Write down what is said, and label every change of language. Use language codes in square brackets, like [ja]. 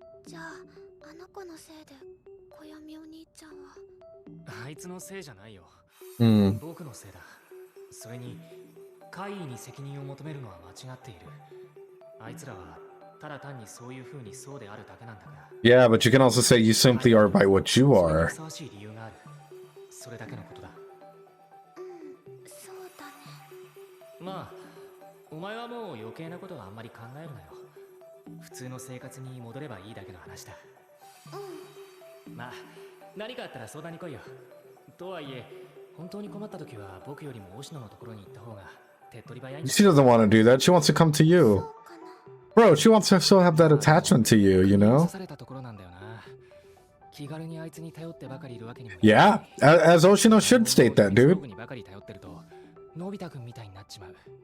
[ja] じゃああの子のせいで小読みお兄ちゃんは。あいつのせいじゃないよ。僕のせいだ。それに怪異に責任を求めるのは間違っている。あいつらはただ単にそういう風にそうであるだけなんだから。 [en] Yeah, but you can also say you simply are by what you are. [ja] ふさわしい理由がある。それだけのことだ。そうだね。まあお前はもう余計なことはあんまり考えるなよ。普通の生活に戻ればいいだけの話だ。まあ、何かあったら相談に来いよ。とはいえ、本当に困った時は僕よりも押野のところに行った方が手っ取り早いんだ。 [en] She doesn't want to do that. She wants to come to you. Bro, she wants to still have that attachment to you, you know? [ja] されたところなんだよな。気軽にあいつに頼ってばかりいるわけにも。 [en] Yeah, as Oshino should state that, dude. [ja] 僕にばかり頼ってると、のび太くんみたいになっちまう。